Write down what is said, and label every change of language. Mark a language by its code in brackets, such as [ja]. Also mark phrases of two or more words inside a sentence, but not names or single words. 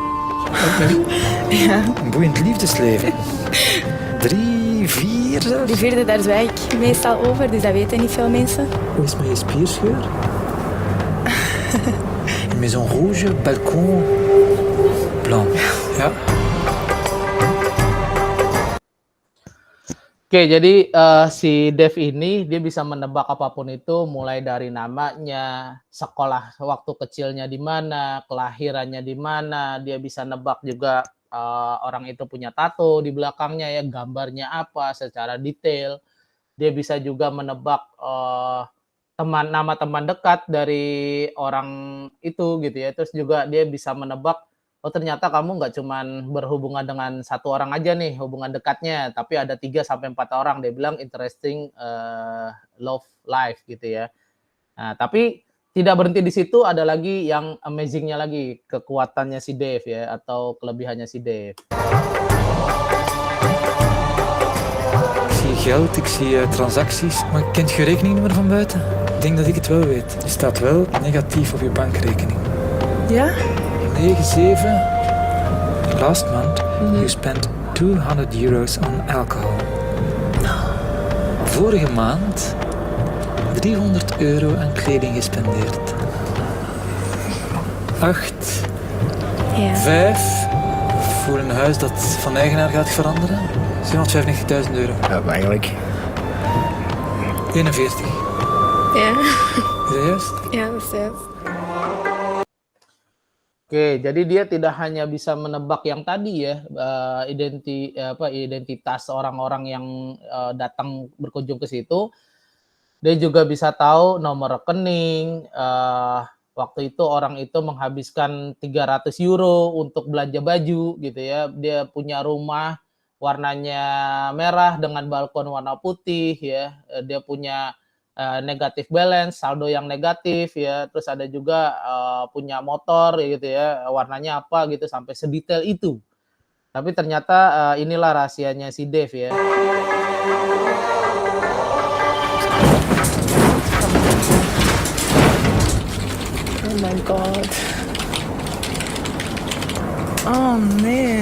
[nl] Ja. Een boeiend liefdesleven. 3, 4 zelfs. Die vierde, daar zwijg ik meestal over, dus dat weten niet veel mensen. Hoe is het met je spierscheur? [fr] Une maison rouge, balcon blanc. [nl] Ja. [id] Oke, jadi si Dev ini dia bisa menebak apapun itu, mulai dari namanya, sekolah waktu kecilnya di mana, kelahirannya di mana, dia bisa nebak juga orang itu punya tato di belakangnya ya, gambarnya apa secara detail. Dia bisa juga menebak nama teman dekat dari orang itu gitu ya. Terus juga dia bisa menebak, oh ternyata kamu nggak cuman berhubungan dengan satu orang aja nih hubungan dekatnya, tapi ada 3 sampai 4 orang. Dia bilang [en] interesting love life [id] gitu ya. Nah, tapi tidak berhenti di situ, ada lagi yang amazing-nya lagi, kekuatannya si Dev ya, atau kelebihannya si Dev. [nl] Ik zie geld, ik zie transacties. Maar kent je rekeningnummer van buiten? Ik denk dat ik het wel weet. Je staat wel negatief op je bankrekening. Ja? 9-7. [en] Last month you spent €200 on alcohol. [nl] Vorige maand €300 aan kleding gespendeerd. 8. Ja. 5. Voor een huis dat van eigenaar gaat veranderen. €795.000. Ja, maar eigenlijk. 41. Ja. Is dat juist? Ja, dat is juist. [id] Oke, jadi dia tidak hanya bisa menebak yang tadi ya, identitas orang-orang yang datang berkunjung ke situ. Dia juga bisa tahu nomor rekening, waktu itu orang itu menghabiskan €300 untuk belanja baju gitu ya. Dia punya rumah warnanya merah dengan balkon warna putih ya. Dia punya negatif balance, saldo yang negatif ya. Terus ada juga punya motor gitu ya, warnanya apa gitu, sampai sedetail itu. Tapi ternyata inilah rahasianya si Dev ya. [en] Oh my god. [nl] Oh nee.